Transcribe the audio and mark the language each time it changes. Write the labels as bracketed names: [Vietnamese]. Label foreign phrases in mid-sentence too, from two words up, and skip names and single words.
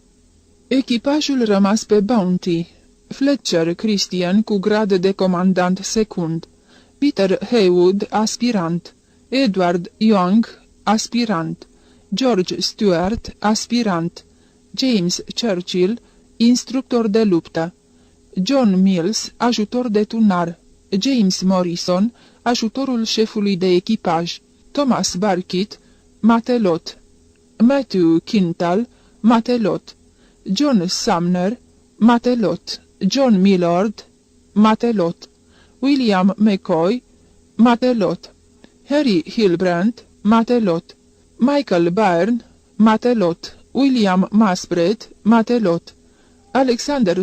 [Romanian] Echipajul rămas pe Bounty: Fletcher Christian cu grad de comandant secund; Peter Heywood, aspirant; Edward Young, aspirant; George Stewart, aspirant; James Churchill, instructor de luptă; John Mills, ajutor de tunar; James Morrison, ajutorul șefului de echipaj; Thomas Barkit, matelot; Matthew Quintal, matelot; John Sumner, matelot; John Millard, matelot; William McCoy, matelot; Harry Hilbrand, matelot; Michael Byrne, matelot; William Masbret, matelot; Alexander